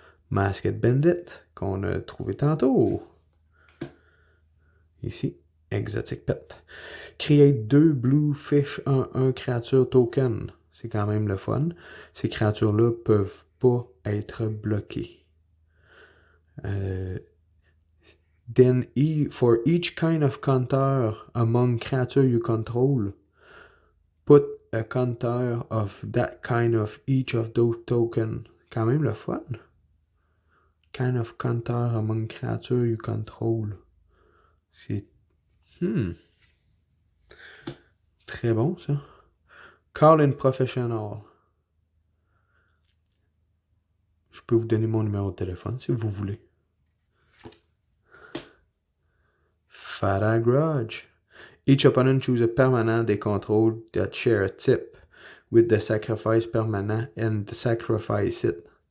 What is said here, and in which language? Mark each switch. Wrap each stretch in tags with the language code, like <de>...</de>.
<fr>Masked Bandit. Qu'on a trouvé tantôt. Ici. Exotic Pet.</fr> <en>Create 2 Blue Fish 1/1 créatures token.</en> <fr>C'est quand même le fun. Ces créatures-là peuvent pas être bloquées.</fr> <en>Then for each kind of counter among creature you control, put a counter of that kind of each of those tokens.</en> <fr>Quand même le fun.</fr> <en>Kind of counter among creature you control.</en> <fr>C'est... Très bon, ça. Call in Professional. Je peux vous donner mon numéro de téléphone si vous voulez.</fr> <en>Fatal Grudge. Each opponent choose a permanent they control that share a tip with the sacrifice permanent and sacrifice it.</en>